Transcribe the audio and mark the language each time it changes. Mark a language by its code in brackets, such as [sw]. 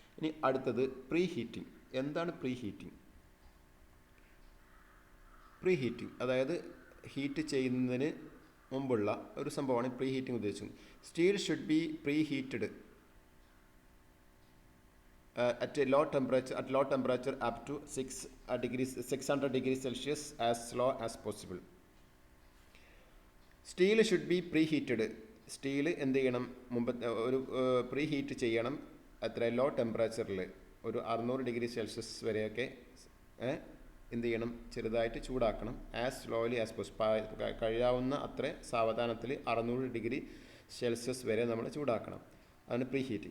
[ml] ഇനി അടുത്തത് pre heating. എന്താണ് പ്രീ ഹീറ്റിംഗ്? പ്രീ ഹീറ്റിംഗ് അതായത് ഹീറ്റ് ചെയ്യുന്നതിന് മുമ്പുള്ള ഒരു സംഭവമാണ് പ്രീ ഹീറ്റിംഗ് ഉദ്ദേശിച്ചത്. [en] Steel should be preheated at low temperature up to 600 degrees Celsius as low as possible. Steel should be preheated. [ml] Steel എന്ത് ചെയ്യണം, ഒരു പ്രീ ഹീറ്റ് ചെയ്യണം. എത്ര, ലോ ടെമ്പറേച്ചറിൽ ഒരു 600 ഡിഗ്രി സെൽഷ്യസ് വരെയൊക്കെ എന്ത് ചെയ്യണം, ചെറുതായിട്ട് ചൂടാക്കണം. [en] as slowly as possible, [ml] കഴിയാവുന്ന അത്ര സാവധാനത്തിൽ 600 ഡിഗ്രി സെൽഷ്യസ് വരെ നമ്മൾ ചൂടാക്കണം. അതാണ് പ്രീ ഹീറ്റ്.